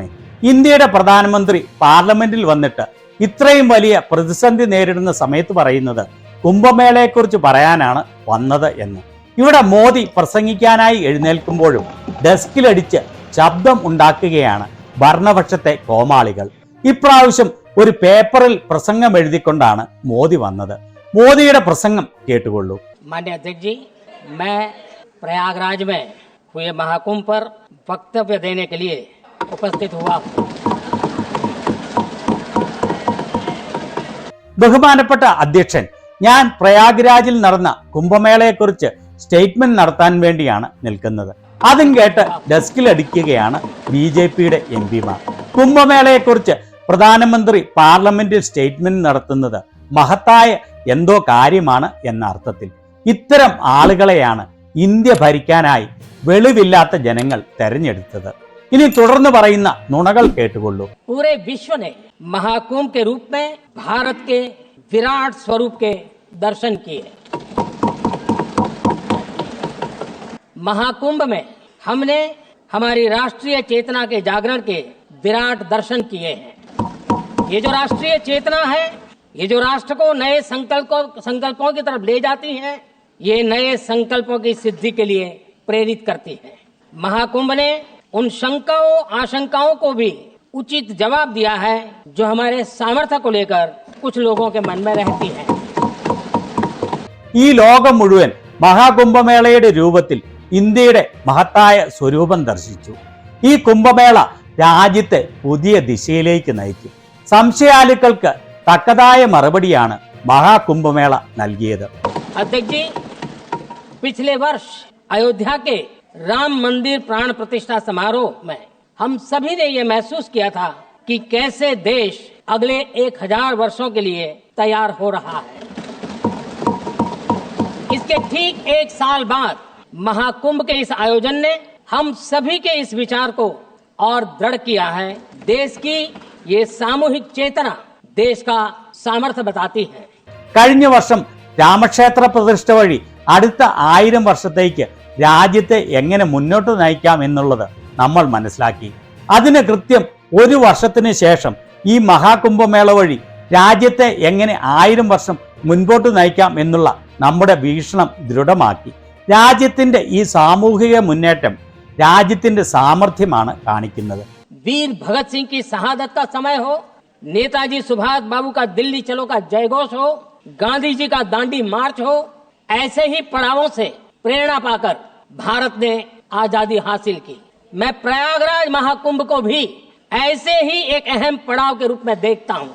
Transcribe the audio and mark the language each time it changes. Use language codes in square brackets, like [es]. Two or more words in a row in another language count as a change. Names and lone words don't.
[ml] ഇന്ത്യയുടെ പ്രധാനമന്ത്രി പാർലമെന്റിൽ വന്നിട്ട് ഇത്രയും വലിയ പ്രതിസന്ധി നേരിടുന്ന സമയത്ത് പറയുന്നത് കുംഭമേളയെക്കുറിച്ച് പറയാനാണ് വന്നത് എന്ന്. ഇവിടെ മോദി പ്രസംഗിക്കാനായി എഴുന്നേൽക്കുമ്പോഴും ഡെസ്കിലടിച്ച് ശബ്ദം ഉണ്ടാക്കുകയാണ് ഭരണപക്ഷത്തെ കോമാളികൾ. ഇപ്രാവശ്യം ഒരു പേപ്പറിൽ പ്രസംഗം എഴുതിക്കൊണ്ടാണ് മോദി വന്നത്. മോദിയുടെ പ്രസംഗം കേട്ടുകൊള്ളൂ. [hi] माननीय अध्यक्ष जी, मैं प्रयागराज में हुए महाकुंभ पर वक्तव्य देने के लिए उपस्थित हुआ हूं। [ml] ബഹുമാനപ്പെട്ട അധ്യക്ഷൻ, ഞാൻ പ്രയാഗ്രാജിൽ നടന്ന കുംഭമേളയെക്കുറിച്ച് സ്റ്റേറ്റ്മെന്റ് നടത്താൻ വേണ്ടിയാണ് നിൽക്കുന്നത്. അതും കേട്ട് ഡെസ്കിലടിക്കുകയാണ് BJPയുടെ എംപിമാർ. കുംഭമേളയെക്കുറിച്ച് പ്രധാനമന്ത്രി പാർലമെന്റിൽ സ്റ്റേറ്റ്മെന്റ് നടത്തുന്നത് മഹത്തായ എന്തോ കാര്യമാണ് എന്ന അർത്ഥത്തിൽ. ഇത്തരം ആളുകളെയാണ് ഇന്ത്യ ഭരിക്കാനായി വെളിവില്ലാത്ത ജനങ്ങൾ തെരഞ്ഞെടുത്തത്. ഇനി തുടർന്ന് പറയുന്ന നുണകൾ കേട്ടുകൊള്ളൂ. [hi] पूरे विश्व ने महाकुंभ के रूप में भारत के विराट स्वरूप के दर्शन किए। महाकुंभ में हमने हमारी राष्ट्रीय चेतना के जागरण के विराट दर्शन किए हैं। ये जो राष्ट्रीय चेतना है, ये जो राष्ट्र को नए संकल्पों की तरफ ले जाती है, ये नए संकल्पों की सिद्धि के लिए प्रेरित करती है। महाकुंभ ने उन शंकाओं आशंकाओं को भी उचित जवाब दिया है जो हमारे सामर्थ्य को लेकर कुछ लोगों के मन में रहती है। [ml] ഈ ലോകം മുഴുവൻ മഹാകുംഭമേളയുടെ രൂപത്തിൽ ഇന്ത്യയുടെ മഹത്തായ സ്വരൂപം ദർശിച്ചു. ഈ കുംഭമേള രാജ്യത്തെ പുതിയ ദിശയിലേക്ക് നയിക്കും. സംശയാലുക്കൾക്ക് തക്കതായ മറുപടിയാണ് [hi] महाकुंभ मेला [ml] നൽകിയത്. [hi] अध्यक्ष जी, पिछले वर्ष अयोध्या के राम मंदिर प्राण प्रतिष्ठा समारोह में हम सभी ने ये महसूस किया था कि कैसे देश अगले 1000 वर्षों के लिए तैयार हो रहा है। इसके ठीक 1 साल बाद महाकुंभ के इस आयोजन ने हम सभी के इस विचार को और दृढ़ किया है। देश की ये सामूहिक चेतना देश का सामर्थ्य बताती है. [ml] കഴിഞ്ഞ വർഷം രാമക്ഷേത്ര പ്രതിഷ്ഠ വഴി അടുത്ത 1000 വർഷത്തേക്ക് രാജ്യത്തെ എങ്ങനെ മുന്നോട്ട് നയിക്കാം എന്നുള്ളത് നമ്മൾ മനസ്സിലാക്കി. അതിന് കൃത്യം 1 വർഷത്തിന് ശേഷം ഈ മഹാകുംഭമേള വഴി രാജ്യത്തെ എങ്ങനെ 1000 വർഷം മുൻപോട്ട് നയിക്കാം എന്നുള്ള നമ്മുടെ വീക്ഷണം ദൃഢമാക്കി. രാജ്യത്തിന്റെ ഈ സാമൂഹിക മുന്നേറ്റം രാജ്യത്തിന്റെ സാമർഥ്യമാണ് കാണിക്കുന്നത്. [hi] वीर भगत सिंह की शहादत का समय हो, नेताजी सुभाष बाबू का दिल्ली चलो का जयघोष हो, गांधी जी का दांडी मार्च हो, ऐसे ही पड़ावों से प्रेरणा पाकर भारत ने आजादी हासिल की. मैं प्रयागराज महाकुंभ को भी ऐसे ही एक अहम पड़ाव के रूप में देखता हूं.